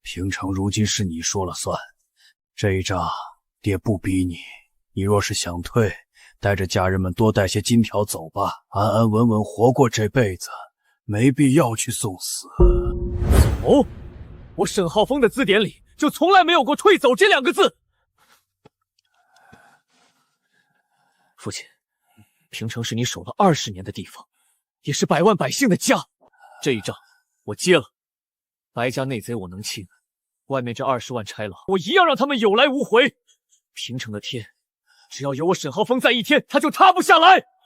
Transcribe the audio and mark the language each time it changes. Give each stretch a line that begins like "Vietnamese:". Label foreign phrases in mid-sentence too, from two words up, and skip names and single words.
Chinese: 平城如今是你說了算，這一仗爹不逼你，你若是想退，帶着家人們多帶些金條走吧，安安穩穩活過這輩子，沒必要去送死。走？我沈浩峰的字典裡就從來沒有過退走這2個字。父親，平城是你守了20年的地方，也是百萬百姓的家。這一仗我接了，白家內賊我能清，外面這20萬差佬，我一樣讓他們有來無回。平城的天，只要有我沈浩峰在一天，他就塌不下來。